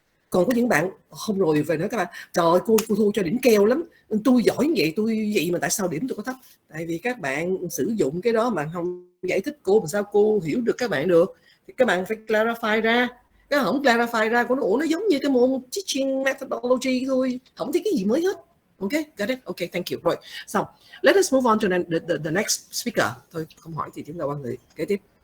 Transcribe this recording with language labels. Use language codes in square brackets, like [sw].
[vi] Còn có những bạn không rồi về nói các bạn trời ơi cô thu cho điểm keo lắm, tôi giỏi vậy tôi vậy mà tại sao điểm tôi có thấp? Tại vì các bạn sử dụng cái đó mà không giải thích cô, làm sao cô hiểu được các bạn được? Thì các bạn phải clarify ra. Cái không clarify ra của nó giống như cái môn teaching methodology thôi, không thấy cái gì mới hết. [en] Ok, got it. Ok, thank you. [vi] Rồi, xong. [en] Let us move on to the next speaker. [vi] Thôi không hỏi thì chúng ta qua người kế tiếp.